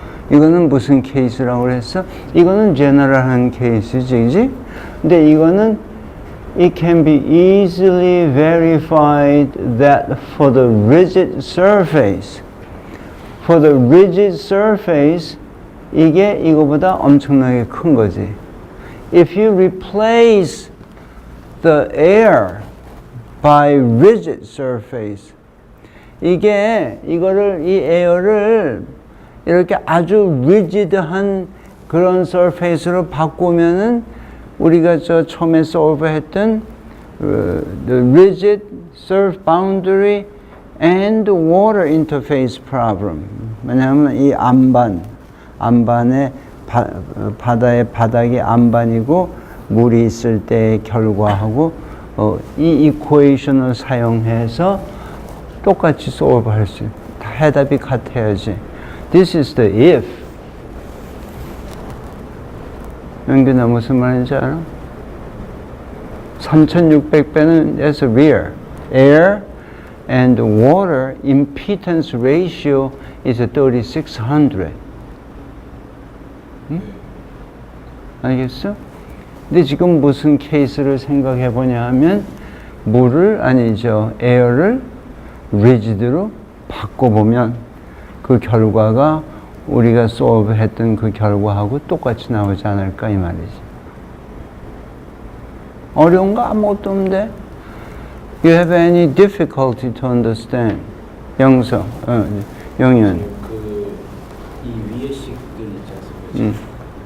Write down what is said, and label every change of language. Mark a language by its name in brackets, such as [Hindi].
[Korean] 이거는 무슨 케이스라고 그랬어? 이거는 제너럴한 케이스지, 그지? 근데 이거는 [English] it can be easily verified that for the rigid surface, [Korean] 이게 이거보다 엄청나게 큰 거지. [English] If you replace the air by rigid surface, [Korean] 이 에어를 이렇게 아주 rigid한 그런 surface로 바꾸면은 우리가 저 처음에 solve했던 [English] the rigid surface boundary and water interface problem. [Korean] 왜냐하면 이 안반의 바다의 바닥이 안반이고 물이 있을 때의 결과하고 이 이퀘이션을 사용해서 똑같이 solve할 수 있어요. 해답이 같아야지. [English] This is the if. [Korean] 영균아 무슨 말인지 알아? [English] 3600배는 that's real. Air and water impedance ratio is 3600. [Korean] 응? 알겠어? 근데 지금 무슨 케이스를 생각해 보냐 하면 에어를 rigid로 바꿔보면 그 결과가 우리가 solve 했던 그 결과하고 똑같이 나오지 않을까 이 말이지. 어려운 거 아무것도 없는데? [English] You have any difficulty to understand? [Korean] 영현. 이 위에 식들 있지 않습니까?